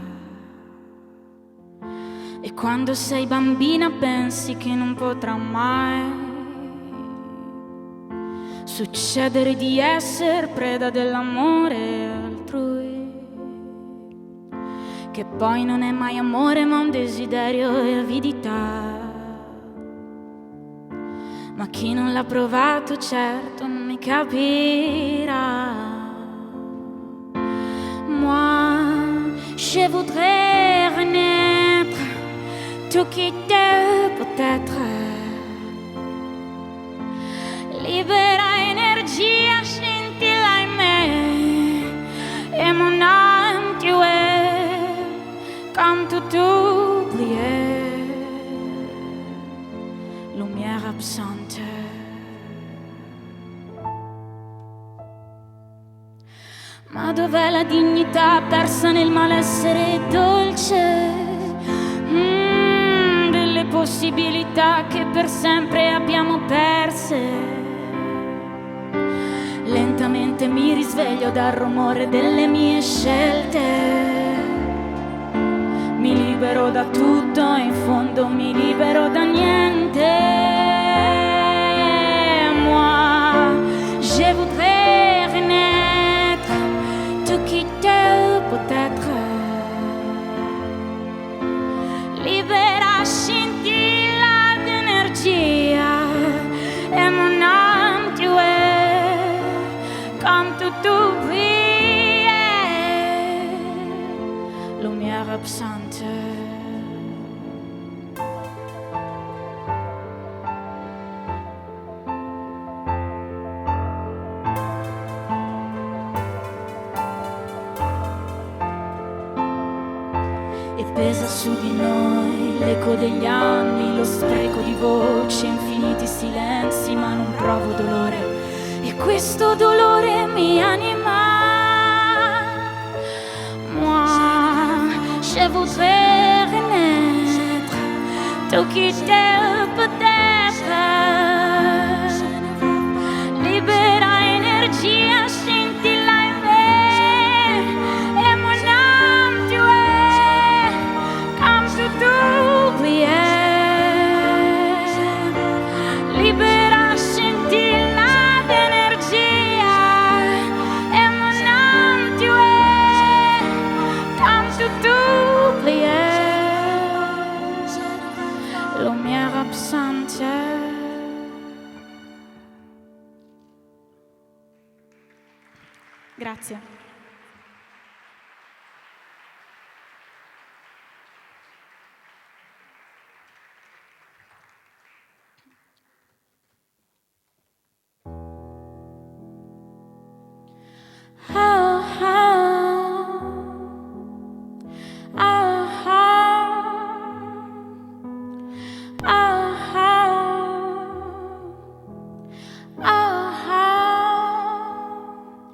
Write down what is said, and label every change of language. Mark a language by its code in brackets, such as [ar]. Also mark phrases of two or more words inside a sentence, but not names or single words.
[it] E quando sei bambina pensi che non potrà mai succedere di essere preda dell'amore altrui. che poi non è mai amore ma un desiderio e avidità. Ma chi non l'ha provato certo non mi capirà. [fr] Moi, je voudrais renaître, tout quitter peut-être. [it] Libera energia scintilla in me [fr] et mon âme tu es comme tout oublié, lumière absente. [it] Ma dov'è la dignità persa nel malessere dolce? Delle possibilità che per sempre abbiamo perse. Lentamente mi risveglio dal rumore delle mie scelte. Mi libero da tutto e in fondo mi libero da niente. [fr] Moi, je voudrais renaître, tout quitter peut-être. [it] Libera scintilla d'energia [fr] e mon âme tu es comme tout oublié, lumière absente. [it] E pesa su di noi l'eco degli anni, lo spreco di voci, infiniti silenzi, ma non provo dolore. E questo dolore mi anima. [fr] Moi, je voudrais renaître, tout quitter peut-être. [it] Libera energia scintilla in me [fr] et mon âme tu es comme tout oublié. [it] Libera scintilla d'energia [fr] e mon âme tu es comme tout oublié, lumière absente. [it] Grazie. Oh, oh, oh, oh, oh, oh.